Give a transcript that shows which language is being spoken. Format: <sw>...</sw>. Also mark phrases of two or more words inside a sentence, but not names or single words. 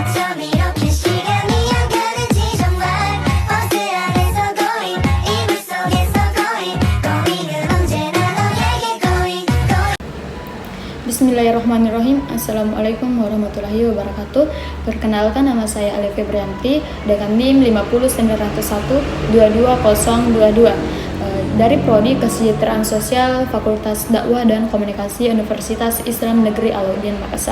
<ko>밤 이렇게 시간이 안 가는지 정말 버스 안에서 going 이불 속에서 going 은 언제나 너에게 going.</ko> <ar>بسم الله الرحمن الرحيم. السلام عليكم ورحمة الله وبركاته.</ar> <id>Perkenalkan, nama saya Ali Febrianti dengan NIM 50901 22022 dari Prodi Kesejahteraan Sosial Fakultas Dakwah dan Komunikasi Universitas Islam Negeri Alauddin Makassar.</id>